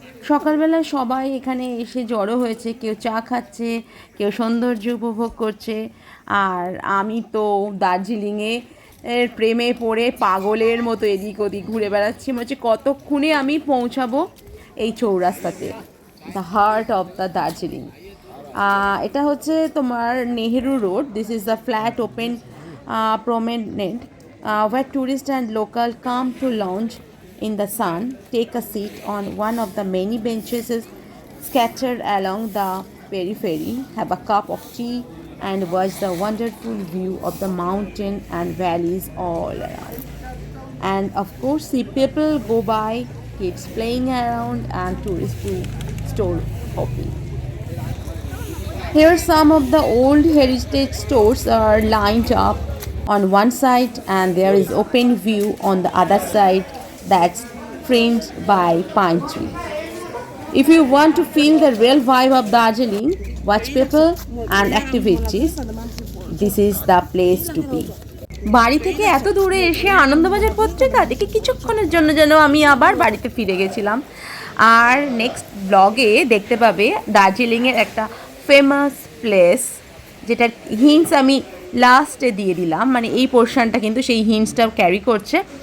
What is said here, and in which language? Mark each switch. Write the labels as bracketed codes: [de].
[bn] সকালবেলা সবাই এখানে এসে জড়ো হয়েছে, কেউ চা খাচ্ছে, কেউ সৌন্দর্য উপভোগ করছে। আর আমি তো দার্জিলিংয়ে এর প্রেমে পড়ে পাগলের মতো এদিক ওদিক ঘুরে বেড়াচ্ছি। মনে হচ্ছে কতক্ষণে আমি পৌঁছাবো এই চৌরাস্তাতে, [en] The heart of the Darjeeling. [bn] এটা হচ্ছে তোমার Nehru road. [en] This is the flat open promenade where tourists and local come to lounge in the sun, take a seat on one of the many benches scattered along the periphery, have a cup of tea and watch the wonderful view of the mountain and valleys all around. And of course see people go by, kids playing around and tourists do store hopping. Here some of the old heritage stores are lined up on one side, and there is open view on the other side that's framed by pine tree. If you want to feel the real vibe of Darjeeling, watch people and activities, this is the place to be. [bn] বাড়ি থেকে এত দূরে এসে আনন্দবাজার পত্রিকা দেখে কিছুক্ষণের জন্য যেন আমি আবার বাড়িতে ফিরে গেছিলাম। আর নেক্সট ব্লগে দেখতে পাবে দার্জিলিংয়ের একটা ফেমাস প্লেস, যেটার হিন্টস আমি লাস্টে দিয়ে দিলাম, মানে এই পোর্শনটা কিন্তু সেই হিন্টসটাও ক্যারি করছে।